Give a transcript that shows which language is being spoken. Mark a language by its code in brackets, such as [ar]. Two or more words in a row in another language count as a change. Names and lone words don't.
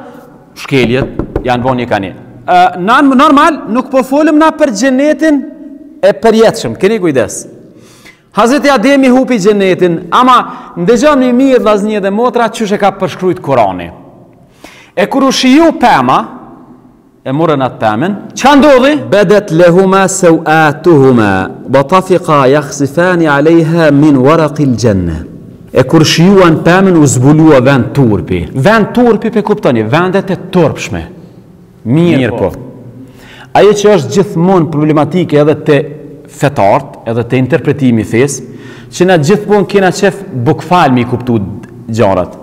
[sq] Shkeljet janë bo një kani. Normal, nuk po folëm na për xhenetin e përjetshëm. Keni kujdes. Hazreti Ademi hupi xhenetin, ama ndëgjoni mirë vllaznie dhe motra çush e ka përshkruajt Kurani. E kur u shiju pema, e morën atë pemën, çka ndodhi? [ar] بدت لهما سوآتهما وطفقا يخصفان عليها من ورق الجنة. [sq] E kur shijuan pëmën u zbulua vend turpi. Vend turpi pe kuptoni, vendet e turpshme. Mirë po. Ajo që është gjithmonë problematike edhe te fetart, edhe te interpretimi i fesë, që na gjithmonë kena qef bukfalmi i kuptu gjarat.